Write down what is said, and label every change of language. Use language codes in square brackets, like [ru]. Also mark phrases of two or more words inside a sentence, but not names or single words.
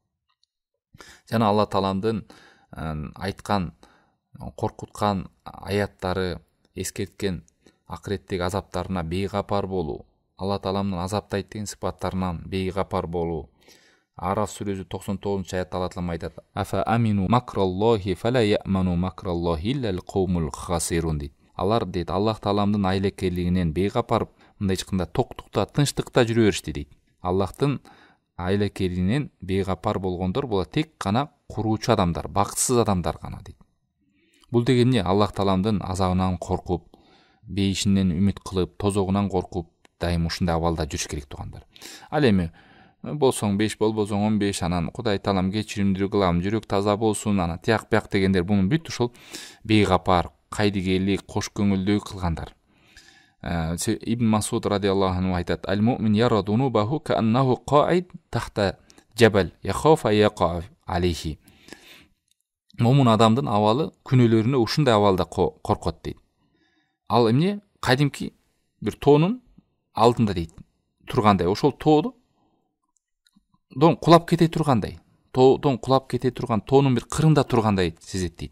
[ky] Жана Алла тааламдын айткан, коркуткан аяттары, эскерткен акыреттеги азаптарына бейгапар болуу, Алла тааламдын азаптайт деген сыпаттарынан бейгапар болуу. Араф сүрөсү 99 аятта Алла таалам айтат: [ar] "أفأمنوا مكر الله فلا يأمن مكر الله إلا القوم الخاسرون" дейт. [ky] Алар дейт Аллах тааламдын айлекелигинен бейгапар, мындай айтканда токтукта, тынчтыкта жүрө беришти дейт. Аллахтын айлекелигинен бейгапар болгондор бул тек гана куруучу адамдар, бактысыз адамдар гана дейт. Бул деген эмне? Аллах тааламдын азабынан коркуп, бейишинен үмүт кылып, тозогунан коркуп, дайым ушундай абалда жүрүш керек туугандар. Ал эми болсоң 5, болбосоң 15, анан Кудай таалам кечиримдүү кылам, жүрөк таза болсун, анан тияк бияк дегендер бунун бүт ушул бейгапар, кайдыгерлик, кош көңүлдүү кылгандар. Ибн Масуд [ar] رضي الله عنه [ky] айтат: [ar] "المؤمن يرى ذنوبه كأنه قاعد تحت جبل يخاف يقع عليه." [ky] Момун адамдын абалы күнөөлөрүнө ушундай абалда коркот дейт. Ал эмне? Кадимки бир тоонун алдында дейт, тургандай. Ошол тоодон кулап кете тургандай, тоодон кулап кете турган, тоонун бир кырында тургандай сезет дейт.